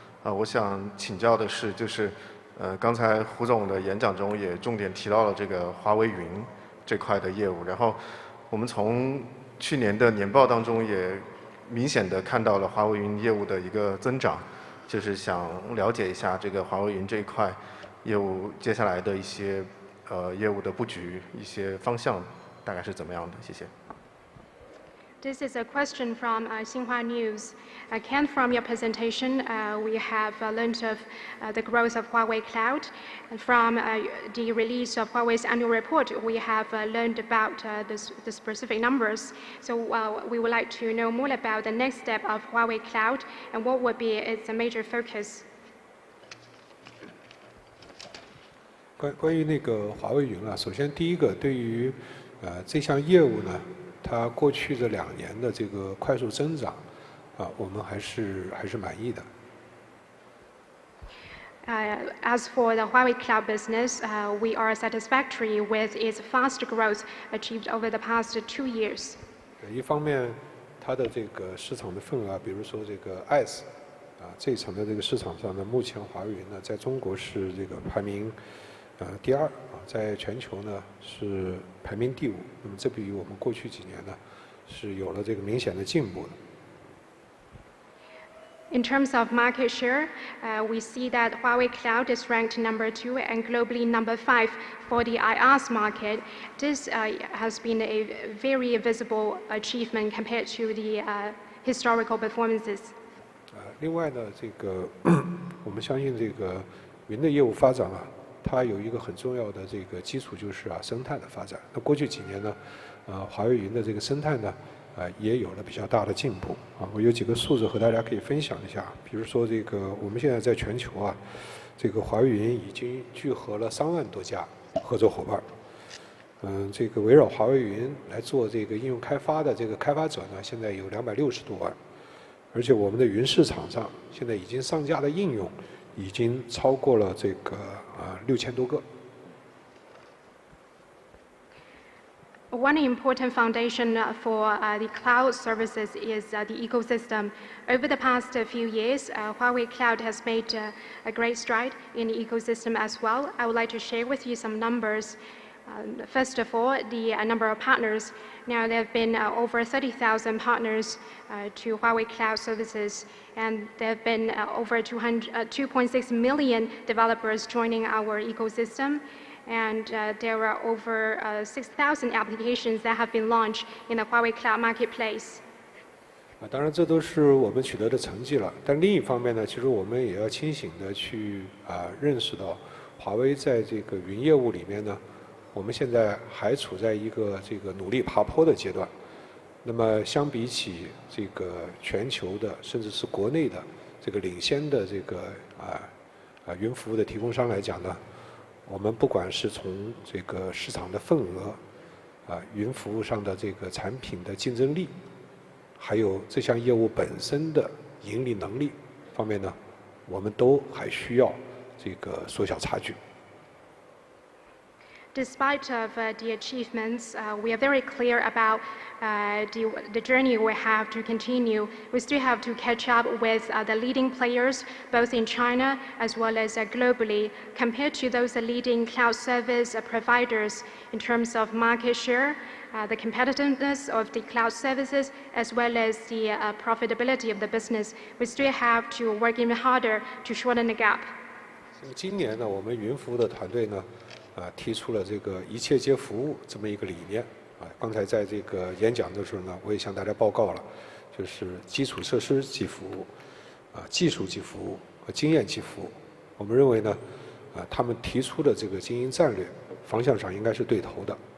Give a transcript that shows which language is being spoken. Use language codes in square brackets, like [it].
[zh] 我想请教的是，刚才胡总的演讲中也重点提到了这个华为云这块的业务，然后我们从去年的年报当中也明显的看到了华为云业务的一个增长，就是想了解一下这个华为云这一块业务接下来的一些业务的布局、一些方向大概是怎么样的？谢谢。 [en] This is a question from Xinhua News. Ken, from your presentation, we have learned of the growth of Huawei Cloud. And from the release of Huawei's annual report, we have learned about the specific numbers. So we would like to know more about the next step of Huawei Cloud and what would be its major focus. [zh] 关于那个华为云啊，首先第一个，对于这项业务呢，它过去这2年的这个快速增长，我们还是满意的。 [en] As for the Huawei Cloud business, we are satisfactory with its fast growth achieved over the past 2 years. [zh] 一方面，它的这个市场的份额，比如说这个 IaaS，这一层的这个市场上呢，目前华为云呢，在中国是这个排名第2，在全球呢是排名第5。那么这比我们过去几年呢是有了这个明显的进步的。 [en] In terms of market share, we see that Huawei Cloud is ranked number 2 and globally number 5 for the IaaS market. This has been a very visible achievement compared to the historical performances. [zh] 另外呢，这个我们相信这个云的业务发展啊，它有一个很重要的这个基础，就是生态的发展。那过去几年呢，华为云的这个生态呢，也有了比较大的进步。我有几个数字和大家可以分享一下。比如说这个，我们现在在全球这个华为云已经聚合了3万多家合作伙伴。这个围绕华为云来做这个应用开发的这个开发者呢，现在有260多万。而且我们的云市场上现在已经上架的应用已经超过了这个6000多个。 [en] One important foundation for the cloud services is the ecosystem. Over the past few years, Huawei Cloud has made a great stride in the ecosystem as well. I would like to share with you some numbers. First of all, the number of partners. Now there have been over 30,000 partners to Huawei Cloud services, and there have been over 2.6 million developers joining our ecosystem. And there are over 6,000 applications that have been launched in the Huawei Cloud marketplace. [zh] 当然，这都是我们取得的成绩了。但另一方面呢，其实我们也要清醒地去认识到，华为在这个云业务里面呢，我们现在还处在一个这个努力爬坡的阶段。那么，相比起这个全球的，甚至是国内的这个领先的这个云服务的提供商来讲呢，我们不管是从这个市场的份额，云服务上的这个产品的竞争力，还有这项业务本身的盈利能力方面呢，我们都还需要这个缩小差距。 [en] Despite of the achievements, we are very clear about the journey we have to continue. We still have to catch up with the leading players, both in China as well as globally, compared to those leading cloud service providers in terms of market share, the competitiveness of the cloud services, as well as the profitability of the business. We still have to work even harder to shorten the gap. [zh] 今年呢，我们云服务的团队呢，提出了这个一切皆服务这么一个理念。刚才在这个演讲的时候呢，我也向大家报告了，就是基础设施即服务，技术即服务和经验即服务。我们认为呢，他们提出的这个经营战略方向上应该是对头的。